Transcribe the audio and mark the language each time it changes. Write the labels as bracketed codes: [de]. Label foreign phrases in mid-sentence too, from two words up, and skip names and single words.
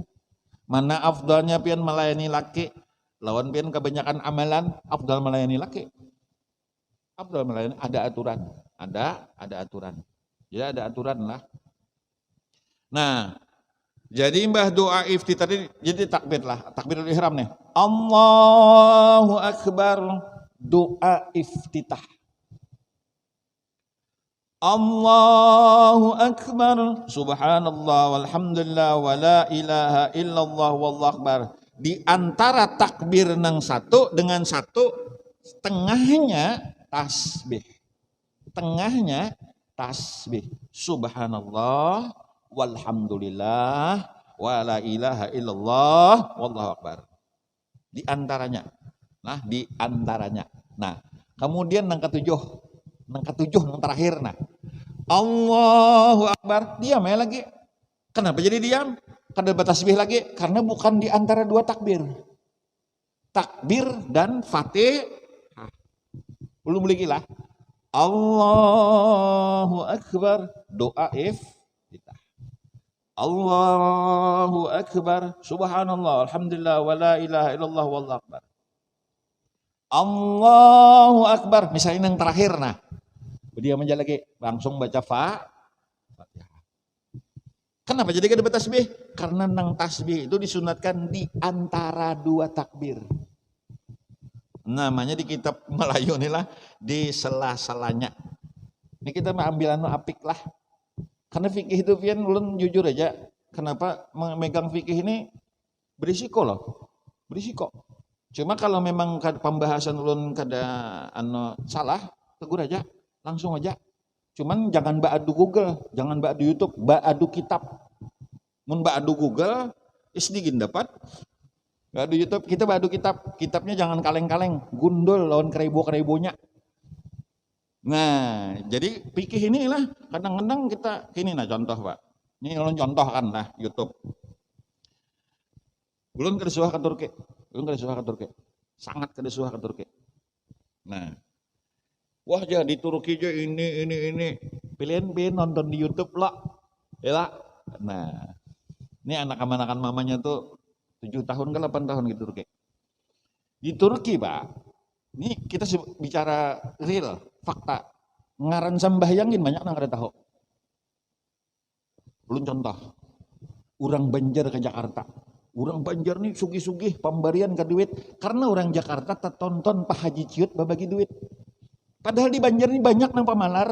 [bjn] Mana afdalnya pian melayani laki, lawan pian kebanyakan amalan afdal melayani laki. Afdal melayani, ada aturan. Ada aturan. Ya ada aturan lah. Nah, jadi mbah doa iftitah tadi jadi takbir lah, takbirul ihram nih. [ar] الله أكبر, [bjn] doa iftitah. [ar] الله أكبر, سبحان الله والحمد لله ولا إله إلا الله والله أكبر. [bjn] Di antara takbir nang satu dengan satu tengahnya tasbih. Tengahnya tasbih. [ar] سبحان الله والحمد لله ولا إله إلا الله والله أكبر. [bjn] Di antaranya. Nah, di antaranya. Nah, kemudian nang ketujuh nang terakhir nah. [ar] الله أكبر, [bjn] diam ya lagi. Kenapa jadi diam? Kada bertasbih lagi karena bukan di antara dua takbir. Takbir dan fatihah. Belum lagi lah. [ar] الله أكبر, [bjn] doa iftitah. [ar] الله أكبر، سبحان الله، الحمد لله، ولا إله إلا الله، والله أكبر. الله أكبر, [bjn] misalnya yang terakhir nah. Dia menjalan lagi, langsung baca Fatihah. Kenapa jadi kada bertasbih? Karena nang tasbih itu disunatkan di antara dua takbir. Namanya di kitab Melayu inilah di sela-selanya. Ini kita ambil anu apik lah. Karena fikih itu pian ulun jujur aja. Kenapa memegang fikih ini berisiko loh. Berisiko. Cuma kalau memang pembahasan ulun kada anu salah, tegur aja. Langsung aja. Cuman jangan baadu Google, jangan baadu YouTube, baadu kitab. Mun baadu Google, isdigin dapat. Baadu YouTube, kita baadu kitab. Kitabnya jangan kaleng-kaleng, gundul lawan kerebo-kerebonya. Nah, jadi pikir inilah kadang-kadang kita ini nah contoh Pak. Ini ulun contoh kan lah YouTube. Ulun kedesuah ke Turki. Sangat kedesuah ke Turki. Nah, wah ya di Turki aja ini. Pilihan nonton di YouTube lah. Ya lah. Nah, ini anak-anakan mamanya tuh 7 tahun ke 8 tahun di Turki. Di Turki, Pak. Ini kita bicara real, fakta. Ngaran sambahyangin banyak yang kada tahu. Belum contoh. Orang Banjar ke Jakarta. Orang Banjar nih sugih-sugih pemberian ke duit karena orang Jakarta tonton Pak Haji Ciut babagi duit. Padahal di Banjar ini banyak nang pamalar.